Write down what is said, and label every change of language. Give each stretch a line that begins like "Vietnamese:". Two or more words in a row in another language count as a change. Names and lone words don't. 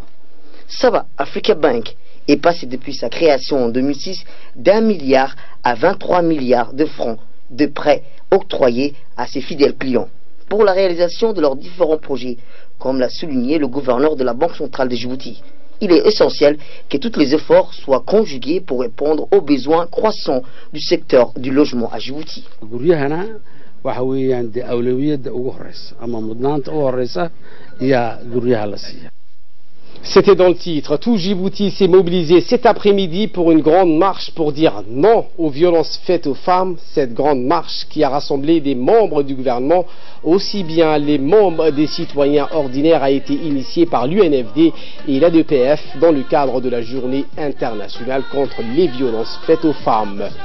French: Saba Africa Bank est passé depuis sa création en 2006 d'1 milliard à 23 milliards de francs de prêts octroyés à ses fidèles clients pour la réalisation de leurs différents projets, comme l'a souligné le gouverneur de la Banque centrale de Djibouti. Il est essentiel que tous les efforts soient conjugués pour répondre aux besoins croissants du secteur du logement à Djibouti.
Somali: waxa weeyaan de awlawiyadda ugu horeysa ama mudnaanta ugu horeysa ayaa guryaha la siiya.
French: C'était dans le titre. Tout Djibouti s'est mobilisé cet après-midi pour une grande marche pour dire non aux violences faites aux femmes. Cette grande marche qui a rassemblé des membres du gouvernement, aussi bien les membres des citoyens ordinaires, a été initiée par l'UNFD et l'ADPF dans le cadre de la journée internationale contre les violences faites aux femmes.